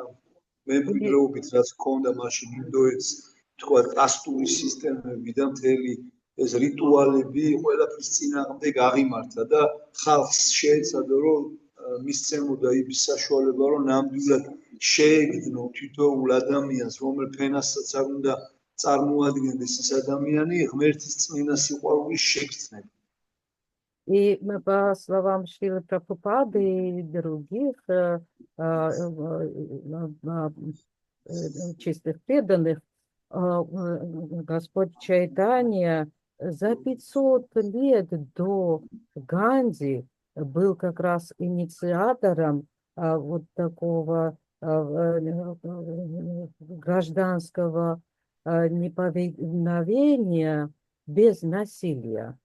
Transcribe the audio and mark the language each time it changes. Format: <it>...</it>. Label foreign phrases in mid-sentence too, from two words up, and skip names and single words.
<ka>მემკვიდრეობით რაც ჰქონდა მაშინ ინდოეთს, თქვა კასტური სისტემები და მთელი ეს რიტუალები ყველაფრის წინააღმდეგ აღიმართა და ხალხს შეეცადა რომ მისცემოდა ის საშუალება რომ ნამდვილად შეეგდნო თითოეულ ადამიანს რომელ ფენასაც არ უნდა წარმოადგენდეს ეს ადამიანი ღმერთის წმინდა სიყვარულის შეგრძნება.</ka> <ru>И по словам Шрилы Прабхупады и других чистых преданных, Господь Чайтанья за 500 лет до Ганди был как раз инициатором вот такого гражданского неповиновения без насилия.</ru>